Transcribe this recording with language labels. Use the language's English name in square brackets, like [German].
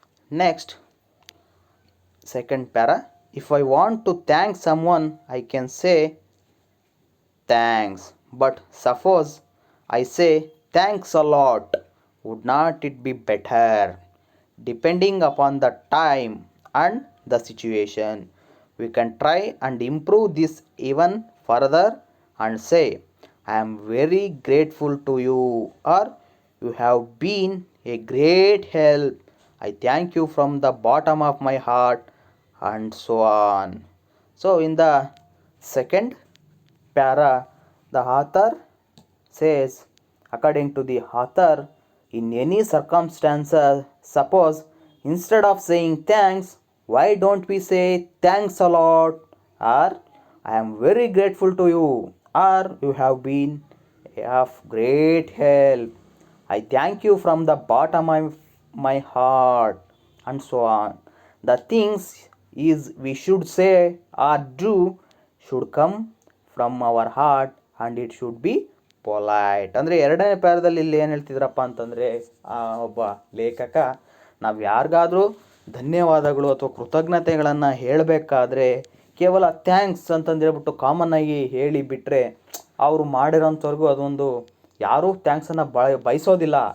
[English] Next, second para. If I want to thank someone I can say thanks, but suppose I say thanks a lot, would not it be better? Depending upon the time and the situation, we can try and improve this even further and say, I am very grateful to you, or you have been a great help, I thank you from the bottom of my heart, and so on. So in the second para, the author says, according to the author, in any circumstances, suppose instead of saying thanks, why don't we say thanks a lot, or I am very grateful to you, or you have been of great help, I thank you from the bottom of my heart, and so on. The things is we should say or do should come from our heart and it should be polite. [Kannada] ಅಂದರೆ ಎರಡನೇ ಪ್ಯಾರದಲ್ಲಿ ಇಲ್ಲಿ ಏನು ಹೇಳ್ತಿದ್ರಪ್ಪ ಅಂತಂದರೆ, ಒಬ್ಬ ಲೇಖಕ ನಾವು ಯಾರಿಗಾದರೂ ಧನ್ಯವಾದಗಳು ಅಥವಾ ಕೃತಜ್ಞತೆಗಳನ್ನು ಹೇಳಬೇಕಾದ್ರೆ ಕೇವಲ ಥ್ಯಾಂಕ್ಸ್ ಅಂತಂದೇಳ್ಬಿಟ್ಟು ಕಾಮನ್ನಾಗಿ ಹೇಳಿ ಬಿಟ್ಟರೆ ಅವರು ಮಾಡಿರೋಂಥವ್ರಿಗೂ ಅದೊಂದು ಯಾರೂ ಥ್ಯಾಂಕ್ಸನ್ನು ಬಯಸೋದಿಲ್ಲ.